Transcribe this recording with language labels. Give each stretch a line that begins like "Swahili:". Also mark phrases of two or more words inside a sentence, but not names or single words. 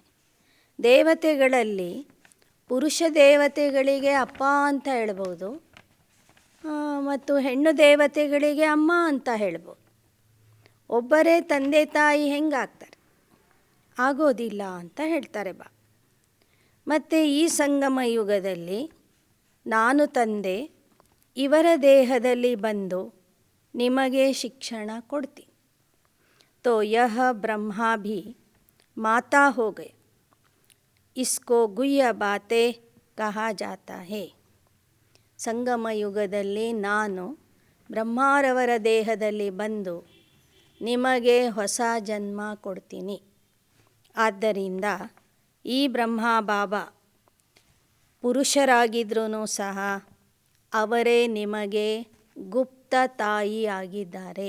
Kannada: ದೇವತೆಗಳಲ್ಲಿ ಪುರುಷ ದೇವತೆಗಳಿಗೆ ಅಪ್ಪ ಅಂತ ಹೇಳ್ಬೋದು, ಮತ್ತು ಹೆಣ್ಣು ದೇವತೆಗಳಿಗೆ ಅಮ್ಮ ಅಂತ ಹೇಳ್ಬೋದು. ಒಬ್ಬರೇ ತಂದೆ ತಾಯಿ ಹೆಂಗಾಗ್ತಾರೆ? ಆಗೋದಿಲ್ಲ ಅಂತ ಹೇಳ್ತಾರೆ ಬಾ. ಮತ್ತು ಈ ಸಂಗಮ ಯುಗದಲ್ಲಿ ನಾನು ತಂದೆ ಇವರ ದೇಹದಲ್ಲಿ ಬಂದು ನಿಮಗೆ ಶಿಕ್ಷಣ ಕೊಡ್ತೀನಿ.
Hindi: तो यह ब्रह्मा भी माता हो गए, इसको गुह्य बातें कहा जाता है.
Kannada: ಸಂಗಮ ಯುಗದಲ್ಲಿ ನಾನು ಬ್ರಹ್ಮಾರವರ ದೇಹದಲ್ಲಿ ಬಂದು ನಿಮಗೆ ಹೊಸ ಜನ್ಮ ಕೊಡ್ತೀನಿ. ಆದ್ದರಿಂದ ಈ ಬ್ರಹ್ಮ ಬಾಬಾ ಪುರುಷರಾಗಿದ್ರೂ ಸಹ ಅವರೇ ನಿಮಗೆ ಗುಪ್ತ ತಾಯಿ ಆಗಿದ್ದಾರೆ.